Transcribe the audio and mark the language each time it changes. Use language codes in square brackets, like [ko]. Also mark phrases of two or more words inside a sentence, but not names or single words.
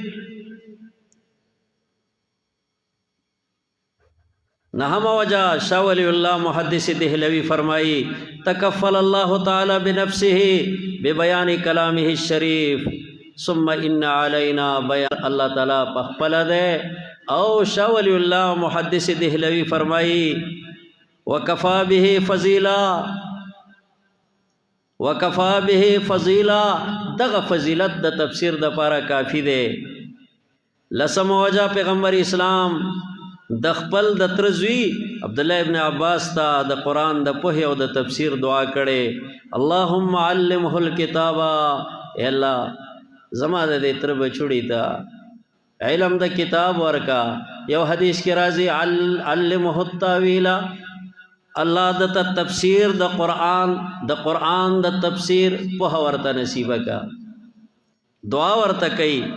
[ps] نهم وجہ شاہ ولی اللہ محدث دہلوی فرمائی [ar] تکفل اللہ تعالی بنفسه ببیان کلامه الشریف ثم ان علینا بیان [ps] اللہ تعالی پخپل دے او شاہ ولی اللہ محدث دہلوی فرمائی [ar] وکفا به فضیلا وکفا به فضیلا [ps] دغ فضیلت د تفسیر د پارا کافی دے لسم وجہ پیغمبر اسلام د خپل د ترزوی عبداللہ ابن عباس تا د قرآن د پوهې او د تفسیر دعا کړي [ar] اللهم علمه الکتابا [ps] اے الله زما د دې تر بچوړي تا علم د کتاب ورکا یو حدیث کې راځي [ar] علمه التاویل [ps] الله د تفسیر د قرآن د تفسیر په ورته نصیب کا دعا ورته کوي